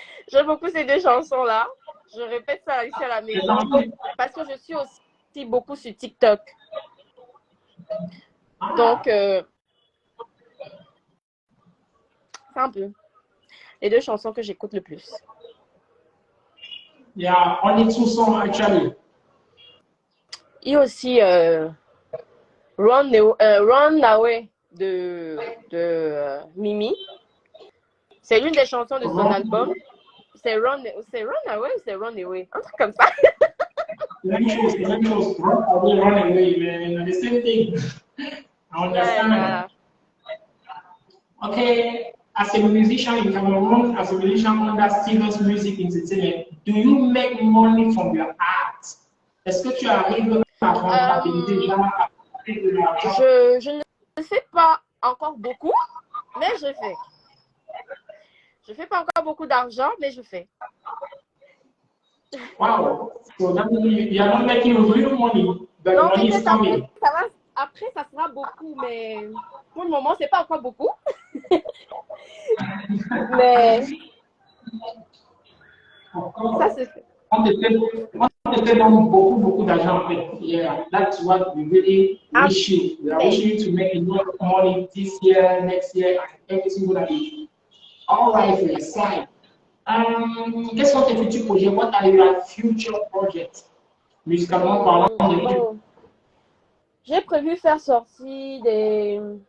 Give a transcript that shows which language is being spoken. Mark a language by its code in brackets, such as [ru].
[fr] J'aime beaucoup ces deux chansons-là. Je répète ça ici à la maison parce que je suis aussi beaucoup sur TikTok. Donc, c'est un peu les deux chansons que j'écoute le plus. [en] Yeah, only two songs actually. [fr] Il y a aussi Run Away de Mimi. C'est l'une des chansons de son album. C'est Run Away ou c'est Run Away? Un truc comme ça. Même chose. [en] Run away, man. The same thing. I understand. Yeah. Okay, as a musician in Cameroon, as a musician under Stevens Music Entertainment, do you make money from your art? [fr] Est-ce que tu arrives à rentabiliser de l'argent? Je ne fais pas encore beaucoup, mais je fais. Je ne fais pas encore beaucoup d'argent, mais je fais. [en] Wow. So that means you are not making real money, but [fr] Non, [en] money is coming. [fr] Après, ça sera beaucoup, mais pour le moment, ce n'est pas encore beaucoup. Mais ça se fait. On te fait donc beaucoup d'argent en fait. [en] Yeah, that's what we really wish you. We are wishing you to make enough money this year, next year, and every single year. All right, for your side. [fr] Quels sont tes futurs projets? [en] What are your future projects? [fr] Musicalement parlant. Bon, j'ai prévu faire sortir des.